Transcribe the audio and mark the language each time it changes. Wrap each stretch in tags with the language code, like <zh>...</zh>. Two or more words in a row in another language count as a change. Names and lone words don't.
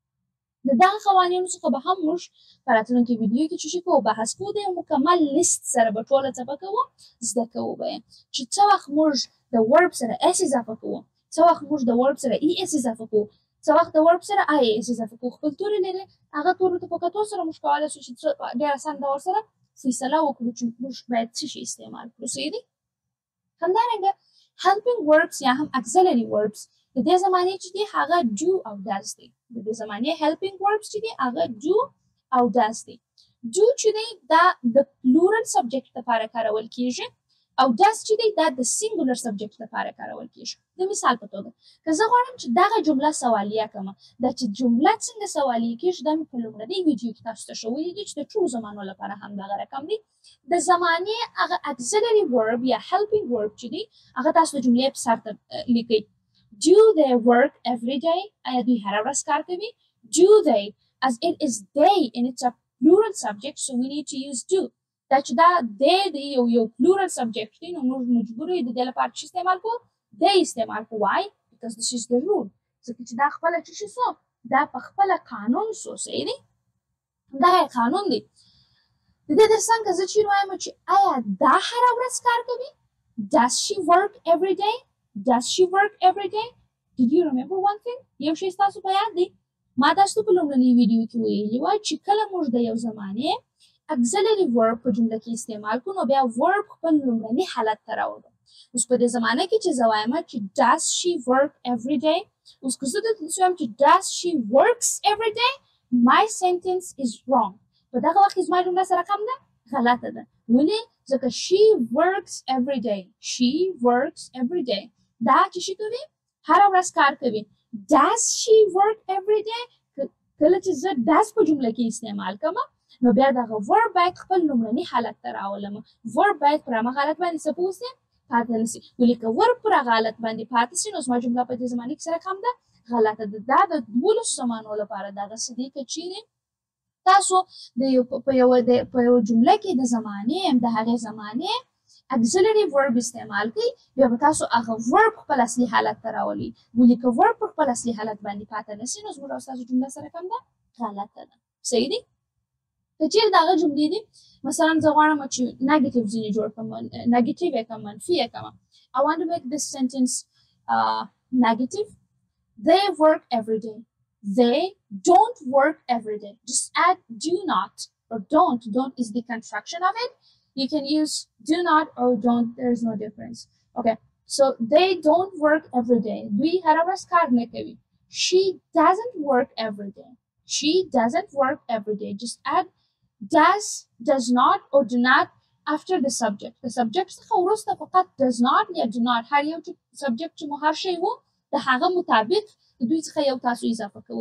<ps>د دغه قوانینو څخه به هم موږ په راتلونکي ویډیو کې چې کوو بحث کوو د یو مکمل لیست سره به ټوله څه کوو زده کوو به چې څه وخت موږ د verb سره s اضافه کوو څه وخت موږ د verb سره e s اضافه کوو څه وخت د verb سره i s اضافه کوو خپل توري لري هغه تورو ته په کتو سره موږ کولی شو چې ډېر اسان ډول سره فیصله وکړو چې موږ باید څه شي استعمال کړو صحیح دی همدارنګه</ps> <en>helping verbs</en> <ps>یا هم</ps> <en>auxiliary verbs</en> <ps>د دې زمانې چې دی هغه do او does دی د دې زمانې</ps> <en>helping verbs</en> <ps>چې دی هغه do او does دی do چې دی دا د</ps> <en>plural subject</en> <ps>لپاره کارول کیږي او does چې دی دا د</ps> <en>singular subject</en> <ps>لپاره کارول کیږي د مثال په توګه که زه غواړم چې دغه جمله سوالیه کړم دا چې جمله څنګه سوالیه کیږي دا مې په لومړني ویډیو کې تاسو ته ښوولي دي چې د ټولو زمانو لپاره هم دغه رقم دی د زمانې هغه</ps> <en>auxiliary verb</en> <ps>یا</ps> <en>helping verb</en> <ps>چې دی هغه تاسو د جملې په سر ته لیکئ</ps> <en>Do they work every day?</en> <ps>آیا دوی هر ورځ کار کوي؟</ps> <en>Do they as it is they and it's a plural subject so we need to use do.</en> <ps>دا چې دا they دی یو</ps> <en>plural subject</en> <ps>دی نو موږ مجبور یو د دې لپاره چې استعمال کوو they استعمال کوو</ps> <en>why because this is the rule</en> <ps>ځکه چې دا خپله چې سو دا په خپله قانون سو صحیح دی دا قانون دی د دې ترڅنګ زه چې وایم چې آیا دا هر ورځ کار کوي</ps> <en>does she work every day Does she work every day? Did you remember one thing?</en> <ps>یو شی ستاسو په یاد دی ما تاسو په لومړني ویډیو کې ویلي وای چې کله موږ د یو زمانې</ps> <en>auxiliary verb</en> <ps>په جمله کې استعمال کوو نو بیا verb خپل لومړني حالت ته راوړو اوس په دې زمانه کې چې زه وایم چې</ps> <en>does she work every day</en> <ps>اوس که زه دلته وایم چې</ps> <en>does she works every day my sentence is</en> <ps>wrong په دغه وخت کې زما جمله سره کوم ده غلطه ده ولې ځکه</ps> <en>she works every day she works every day</en> <ps>دا چې شي کوي هر ورځ کار کوي</ps> <en>does she work every day</en> <ps>کله چې زه does په جمله کې استعمال کوم نو بیا دغه verb باید خپل لومړني حالت ته راولم verb باید پر هغه حالت باندې سپوز پاتې نشي ولې که verb پر هغه حالت باندې پاتې شي نو زما جمله په دې زمانه کې سره کوم ده غلطه ده. دا د 12 زمانو لپاره دغه څه دي که چیرې تاسو په یو جمله کې د زمانې د هغې زمانې</ps> <en>auxiliary verb</en> <ps>استعمال کړئ بیا به تاسو هغه verb خپل اصلي حالت ته راولئ. ولې که verb په خپل اصلي حالت باندې پاتې نه سي نو زموږ او ستاسو جمله سره کوم ده غلطه ده. صحیح دی؟ که چیرې د هغه جملې دي مثلا زه غواړم چې نیګیټیو ځینې جوړ کړم نیګیټیو یې کړم منفي یې کړم.</ps> <en>I want to make this sentence negative. They work every day. They don't work every day. Just add do not or don't. Don't is the construction of it. You can use do not or don't. There is no difference. Okay. So they don't work every day.</en> <ps>دوی هره ورځ کار نه کوي.</ps> <en>She doesn't work every day. She doesn't work every day. Just add does not or do not after the subject. The subject</en> <ps>څخه وروسته فقط</ps> <en>does not</en> <ps>یا</ps> <en>do not</en> <ps>هر یو subject چې مو هر شی وو د هغه مطابق دوی څخه یو تاسو اضافه کوئ.</ps>